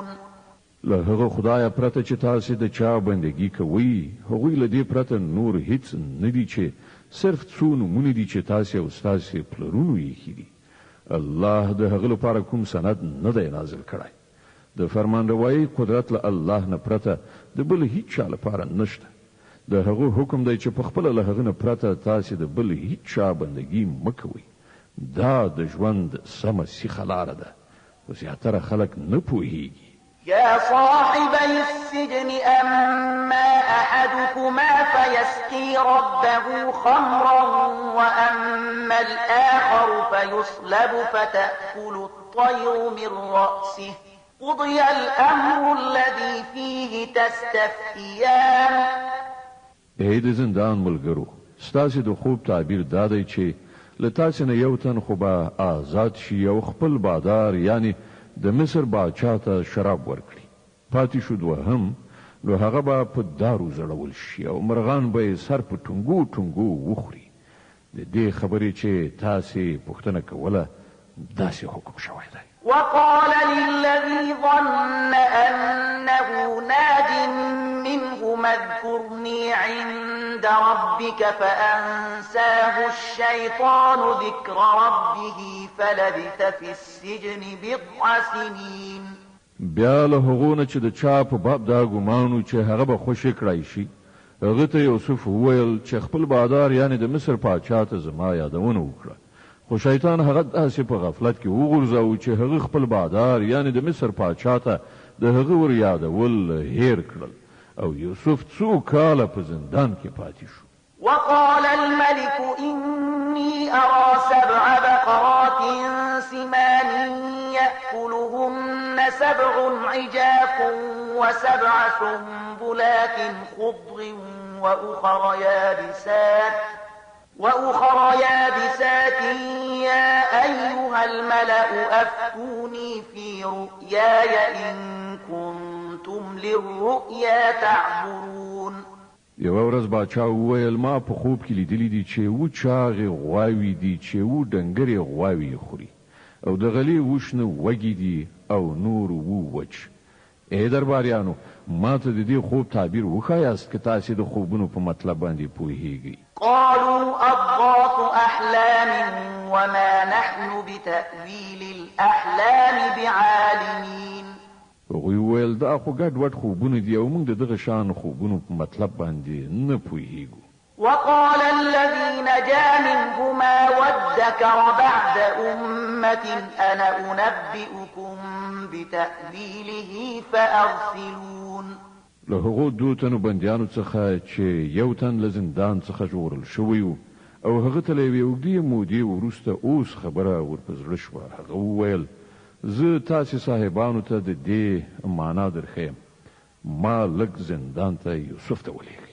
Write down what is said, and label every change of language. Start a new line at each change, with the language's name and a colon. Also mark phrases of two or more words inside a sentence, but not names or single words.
Pashto: له هغه خدای پرته چې تاسو د چا بندگی کوئ، هغوی له دې پرته نور هیڅ نه دي چې صرف څو نومونه دي چې تاسو او ستاسو پلرونو یې ایښي دي. الله د هغه لپاره کوم سند نه دی نازل کړی. د فرمانروایی قدرت له الله نه پرته د بل هیڅ چا لپاره نشته. د هغه حکم دی چې په خپل له هغه نه پرته تاسو د بل هیڅ چا بندگی مکوئ. دا د ژوند سمه سیخه لاره ده، خو زیاتره خلک نه پوهیږي.
Arabic: يا صاحبي السجن أما أحدكما فيسقي ربه خمرا وأما الآخر فيصلب فتأكل الطير من رأسه قضي الأمر الذي فيه تستفتيان.
Pashto: ای د زندان ملګرو، ستاسو د خوب تعبیر دا دی چې له تاسو نه یو تن خو به آزاد شي او خپل بادار یعنی د مصر باچا ته شراب ورکړي. پاتې شو دوهم، نو هغه به په دارو زړول شي او مرغان به سر په ټنګو ټنګو وخوري. د دې خبرې چې تاسو پوښتنه کوله داسې حکم شوی دی.
Arabic: وقال للذي ظن أنه ناج منهما اذكرني عند ربك فأنساه الشيطان ذكر ربه فلبث في السجن بضع سنين.
Pashto: بیا له هغونه چې د چا په باب دا ګمانو چې هغه به خوشی کړای شي، هغه ته یوسف وویل چې خپل بادار یعنی د مصر پاچا ته زما یادونه وکړه. خو شیطان هغه داسې په غفلت کې وغورځاوه چې هغه خپل بادار یعنی د مصر پاچا ته د هغه ور یادول هیر کړل او یوسف څو کاله په زندان کې پاتې شو.
Arabic: وقال الملك إني أرى 7 بقرات سمان يأكلهن 7 عجاف و7 سنبلات خضر وأخر يابسات يا أيها الملأ أفتوني في رؤياي إن كنتم للرؤيا تعبرون.
Pashto: یو ورځ باچا وویل ما په خوب کې لیدلی دي چې و چاغې غواوې دي چې و ډنګرې غواوې خوري او د غلې وشنه وږي دي او نور وچ. ای درباریانو ما ته د دې خوب تعبیر وښایاست که تاسې د خوبونو په مطلب باندې پوهیږئ.
Arabic: قالوا أضغاث أحلام وما نحن بتأويل الأحلام بعالمين.
Pashto: هغوی وویل دا خو ګډ وډ خوبونه دي او موږ د دغه شان خوبونو په مطلب باندې نه پوهیږو.
Arabic: وقال الذي نجا منهما وادكر بعد أمة أنا أنبئكم بتأويله فأرسلون.
Pashto: له هغو دوه تنو بندیانو څخه چې یو تن له زندان څخه ژغورل شوی و او هغه ته له یوې اوږدې مودې وروسته اوس خبره ورپه زړه شوه. هغه وویل زه تاسې صاحبانو ته د دې معنا درښیم. ما لږ زندان ته یوسف ته ولېږئ.